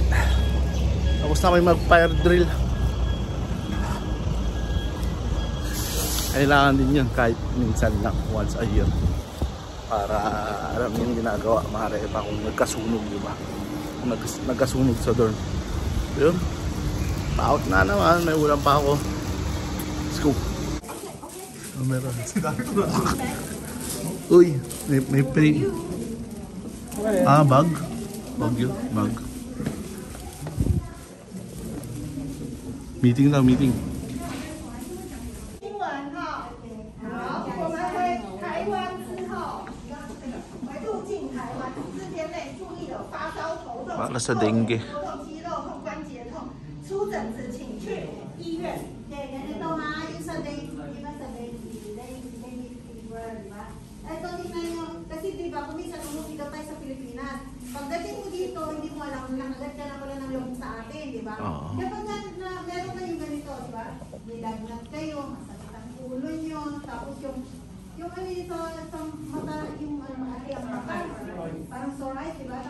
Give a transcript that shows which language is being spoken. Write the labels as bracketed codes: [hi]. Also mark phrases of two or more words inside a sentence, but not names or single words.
[tl] Tapos na may mag [en] fire drill. [tl] Kailangan din yun kahit minsan lang, [en] once a year. [tl] Para alam yung ginagawa, maaari pa kung nagkasunog, di ba? Kung nagkasunog sa dorm. Yun. Pa-out na naman, may ulam pa ako. [en] Let's go. [tl] Oh, meron. Uy, may free. Ah, bag? Bag yun, bag. Meeting daw, meeting. [zh] 新闻哈，好，我们回台湾之后，会入境台湾4天内注意有发烧、头痛、 [tl] Para sa dengue. [zh] 头痛、肌肉痛、关节痛，出疹子请去医院。 [tl] 对，ganito ha, yung sa dengue, di ba sa [en] dengue fever, [tl] di ba? Ito tingnan nyo, kasi di ba, kung minsan umuwi daw tayo sa Pilipinas, pagdating mo dito, hindi mo alam, nakagat ka na wala ng loob sa atin, di ba? Kapag meron kayong ganito, di ba? Nilagnat kayo, masakit ang ulo nyo, tapos yung ano dito, sa mata, yung mati ang mata, parang [en] sore eyes, [tl] di ba?